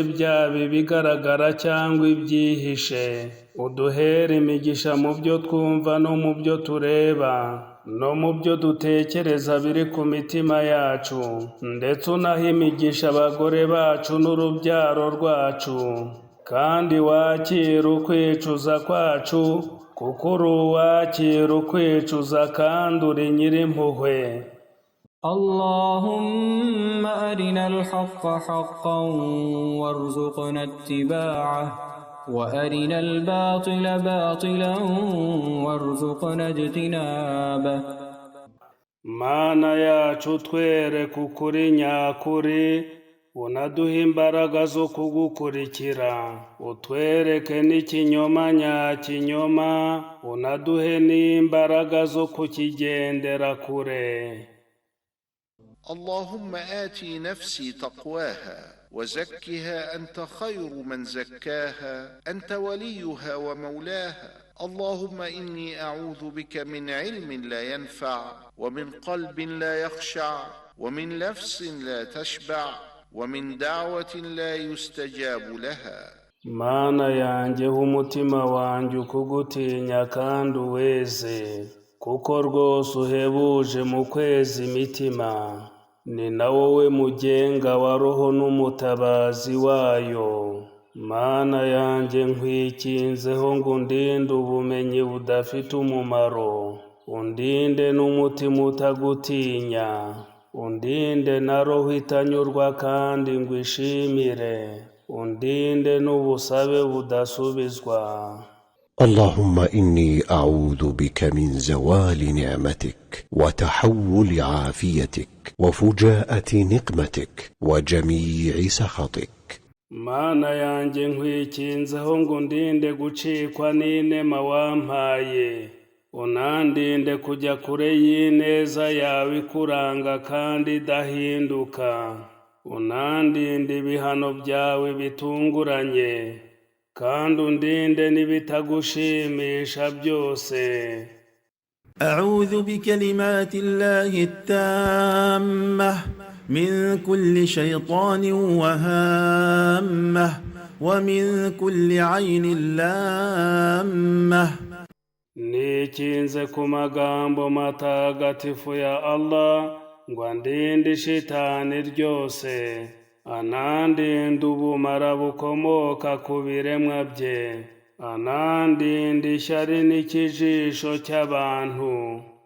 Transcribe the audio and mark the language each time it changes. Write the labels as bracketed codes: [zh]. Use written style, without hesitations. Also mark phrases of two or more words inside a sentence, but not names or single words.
[rw] byaba ibigaragara cyangwa ibyihishe, uduhere imigisha mu byo twumva no mu byo tureba no mu byo dutekereza biri ku mitima yacu, ndetse unahe imigisha abagore bacu n'urubyaro rwacu, kandi wakire ukwicuza kwacu, kuko uri uwakira ukwicuza kandi uri nyirimpuhwe. [ar] اللهم أرنا الحق حقا وارزقنا اتباعه وأرنا الباطل باطلا وارزقنا اجتنابه. [rw] Mana yacu, twereke ukuri nyakuri, unaduhe imbaraga zo kugukurikira, utwereke n'ikinyoma nyakinyoma, unaduhe n'imbaraga zo kukigendera kure. [ar] اللهم آتي نفسي تقواها وزكها أنت خير من زكاها أنت وليها ومولاها. اللهم إني أعوذ بك من علم لا ينفع ومن قلب لا يخشع ومن نفس لا تشبع ومن دعوة لا يستجاب لها. [rw] Mana yanjye, umutima wanjye ukugutinya kandi uweze, kuko rwose uhebuje mu kweza imitima, ni na wowe mugenga wa roho n'umutabazi wayo. Mana yanjye, nkwikinzeho ngo undinde ubumenyi budafite umumaro, undinde n'umutima utagutinya, undinde na roho itanyurwa kandi ngo ishimire, undinde n'ubusabe budasubizwa. [ar] اللهم إني أعوذ بك من زوال نعمتك وتحول عافيتك وفجاءة نقمتك وجميع سخطك. [rw] Mana yanjye, nkwikinzeho ngo undinde gucikwa n'inema wampaye, unandinde kujya kure y'ineza yawe ikuranga kandi idahinduka, unandinde ibihano byawe bitunguranye, kandi undinde n'ibitagushimisha byose. [ar] أعوذ بكلمات الله التامة من كل شيطان وهامة ومن كل عين لامة. [rw] nikinze ku magambo matagatifu ya Allah ngo andinde shitani ryose, anandinde ubumara bukomoka ku biremwa bye, anandinde ishyari n'ikijisho cy'abantu.